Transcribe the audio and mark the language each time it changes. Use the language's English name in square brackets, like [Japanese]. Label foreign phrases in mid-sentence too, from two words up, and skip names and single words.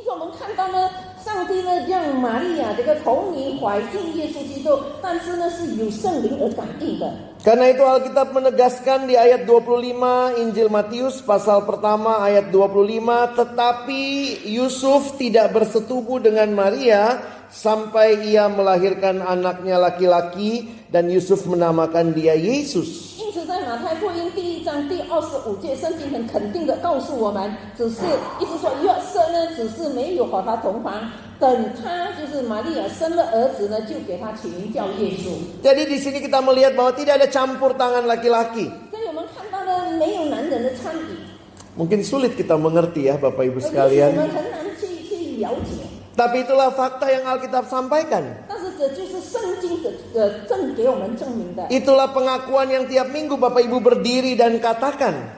[Indonesian] Karena itu Alkitab menegaskan di ayat 25 Injil Matius pasal pertama ayat 25, tetapi Yusuf tidak bersetubuh dengan Maria sampai ia melahirkan anaknya laki-laki dan Yusuf menamakan dia Yesus. [Chinese] 在马太福音第1章第25节，圣经很肯定的告诉我们，只是意思说约瑟呢，只是没有和他同房，等他就是玛利亚生了儿子呢，就给他起名叫耶稣。 [Indonesian] Jadi di sini kita melihat bahwa tidak ada campur tangan laki-laki. Mungkin sulit kita mengerti ya Bapak Ibu sekalian. Tapi itulah fakta yang Alkitab sampaikan. Itulah pengakuan yang tiap minggu Bapak Ibu berdiri dan katakan.